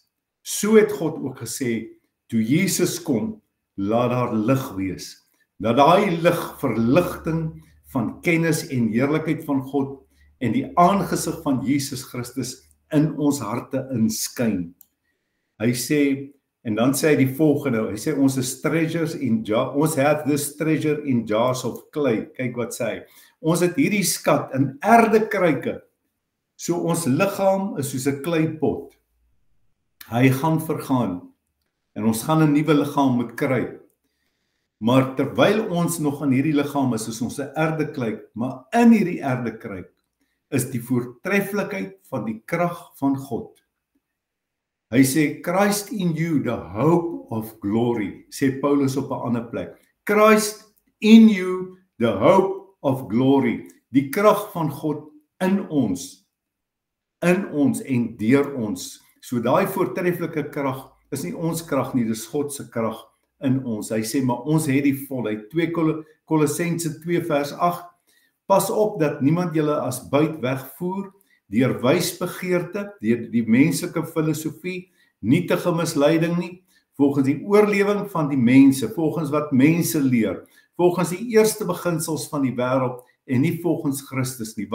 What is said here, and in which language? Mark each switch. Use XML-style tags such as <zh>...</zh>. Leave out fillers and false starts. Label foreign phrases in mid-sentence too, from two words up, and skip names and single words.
<af>So het God ook gesê, toe Jesus kom, laat daar lig wees. Dat daai lig verligting van kennis en heerlikheid van God en die aangesig van Jesus Christus in ons harte inskyn. Hy sê, en dan sê hy die volgende, hy sê ons is</af> <en>treasures in jars,</en> <af>ons</af> <en>have this treasure in jars of clay.</en> <af>Kyk wat sê hy, ons het hierdie skat in erdekruike. So ons liggaam is soos 'n kleipot. Hy gaan vergaan en ons gaan 'n nuwe liggaam moet kry. Maar terwyl ons nog in hierdie liggaam is ons 'n erdekruik, maar in hierdie erdekruik is die voortreffelikheid van die krag van God. Hy sê,</af> <en>Christ in you, the hope of glory,</en> <af>sê Paulus op 'n ander plek.</af> <en>Christ in you, the hope of glory,</en> <af>die krag van God in ons en deur ons. So daai voortreffelike krag is nie ons krag nie, dis God se krag in ons. Hy sê, maar ons het die volheid. 2 Kolossense 2 vers 8, pas op dat niemand julle as buit wegvoer, deur wysbegeerte, deur die menslike filosofie, nietige misleiding nie, volgens die oorlewing van die mense, volgens wat mense leer, volgens die eerste beginsels van die wêreld en nie volgens Christus nie.</af>